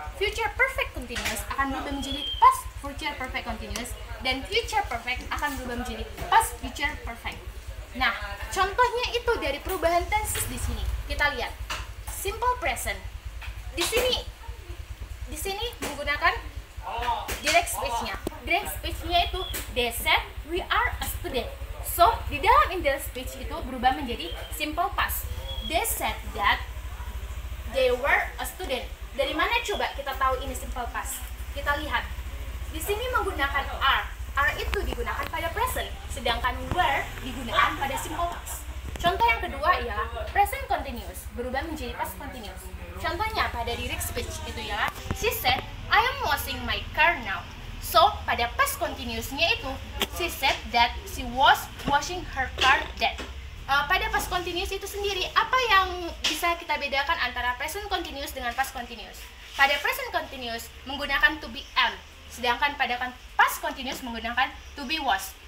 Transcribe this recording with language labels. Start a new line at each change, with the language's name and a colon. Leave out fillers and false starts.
Indonesian: Future perfect continuous akan berubah menjadi past future perfect continuous, dan future perfect akan berubah menjadi past future perfect. Nah, contohnya itu dari perubahan tenses di sini. Kita lihat. Simple present. Di sini menggunakan direct speech-nya. Direct speech-nya itu
English: they said we are a student.
Indonesian: So, di dalam indirect speech itu berubah menjadi simple past.
English: They said that they were a student.
Indonesian: Dari mana coba kita tahu ini simple past? Kita lihat. Di sini menggunakan are. Are itu digunakan pada present, sedangkan were digunakan pada simple past. Contoh yang kedua ialah present continuous berubah menjadi past continuous. Contohnya pada direct speech itu ialah
English: she said I am washing my car now. So
Indonesian: pada past continuousnya itu
English: she said that she was washing her car then.
Indonesian: Pada past continuous itu sendiri, apa yang bisa kita bedakan antara present continuous dengan past continuous? Pada present continuous menggunakan to be am, sedangkan pada past continuous menggunakan to be was.